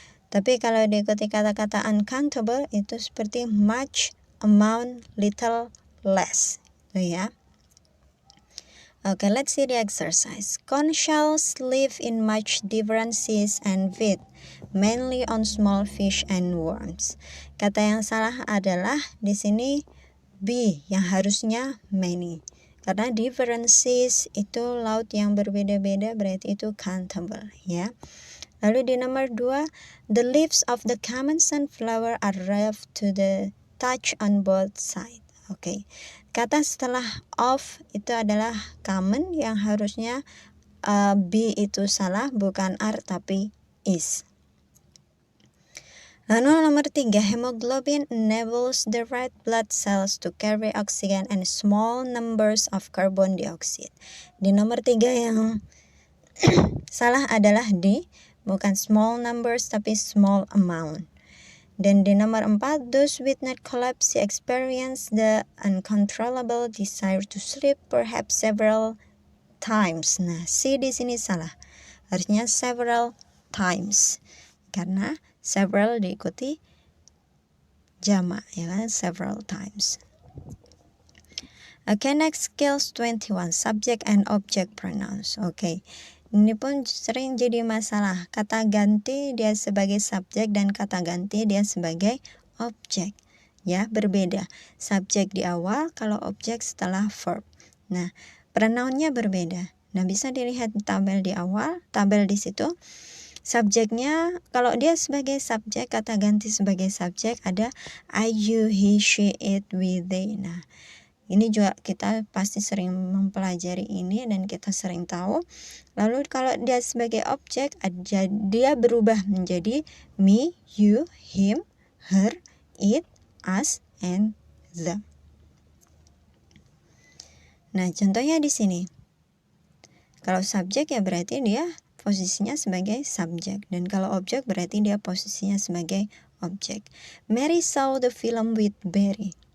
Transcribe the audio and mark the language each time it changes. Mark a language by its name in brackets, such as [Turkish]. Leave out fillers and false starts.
[Indonesian] Tapi kalau diikuti kata-kata uncountable itu seperti much, amount, little, less. Itu ya. [English] Okay, let's see the exercise. Conch shells live in much different seas and feed mainly on small fish and worms. [Indonesian] Kata yang salah adalah di sini B, yang harusnya many. Karena different seas itu laut yang berbeda-beda, berarti itu countable, ya. [English] Lalu di nomor 2, the leaves of the common sunflower are rough to the touch on both sides. [Indonesian] Oke. Kata setelah of itu adalah common, yang harusnya B itu salah, bukan are tapi is. [English] Lalu nomor 3, hemoglobin enables the red blood cells to carry oxygen and small numbers of carbon dioxide. [Indonesian] Di nomor 3 yang salah adalah D, bukan small numbers tapi small amount. [English] Dan di nomor 4, those with narcolepsy experience the uncontrollable desire to sleep perhaps several times. [Indonesian] Nah, C di sini salah. Harusnya several times. Karena several diikuti jamak, ya kan? [English] Several times. Okay, next skills 21, subject and object pronouns. Okay. [Indonesian] Ini pun sering jadi masalah. Kata ganti dia sebagai subjek dan kata ganti dia sebagai objek. Ya, berbeda. Subjek di awal, kalau objek setelah verb. Nah, pronounnya berbeda. Nah, bisa dilihat tabel di awal, tabel di situ. Subjeknya, kalau dia sebagai subjek, kata ganti sebagai subjek ada I, you, he, she, it, we, they. Nah, ini juga kita pasti sering mempelajari ini dan kita sering tahu. Lalu kalau dia sebagai objek, dia berubah menjadi me, you, him, her, it, us, and them. Nah, contohnya di sini. Kalau subjek ya berarti dia posisinya sebagai subjek. Dan kalau objek berarti dia posisinya sebagai objek. [English] Mary saw the film with Barry.